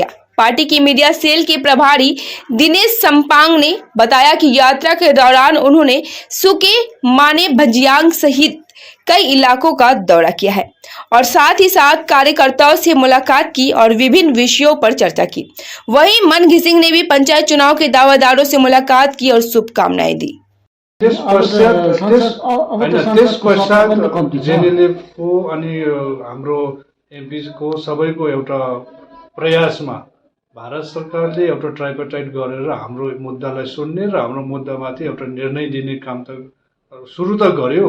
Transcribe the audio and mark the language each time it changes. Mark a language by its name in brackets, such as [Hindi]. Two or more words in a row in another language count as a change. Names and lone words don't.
[Hindi] पार्टी की मीडिया सेल के प्रभारी दिनेश संपांग ने बताया कि यात्रा के दौरान उन्होंने सुके, माने, भजियांग सहित कई इलाकों का दौरा किया है और साथ ही साथ कार्यकर्ताओं से मुलाकात की और विभिन्न विषयों पर चर्चा की। वहीं मन घिसिंग ने भी पंचायत चुनाव के दावेदारों से मुलाकात की और शुभकामनाएं दी। [Nepali] जेएनएलएफको अनि हाम्रो एमपीको सबैको एउटा प्रयासमा भारत सरकारले एउटा ट्राइपार्टाइट गरेर हाम्रो मुद्दालाई सुन्ने र हाम्रो मुद्दामाथि एउटा निर्णय दिने काम त सुरु त गर्यो।